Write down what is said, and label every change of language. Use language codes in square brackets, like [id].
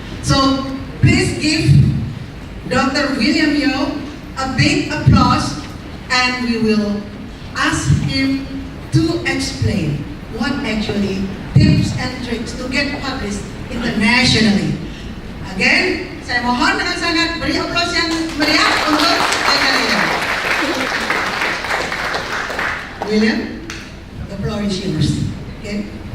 [en] So please give Dr. William Yo a big applause, and we will ask him to explain what actually tips and tricks to get published internationally. [id] Again, saya mohon dengan sangat beri aplaus yang meriah untuk Dr. [en] William, the floor is yours. Okay.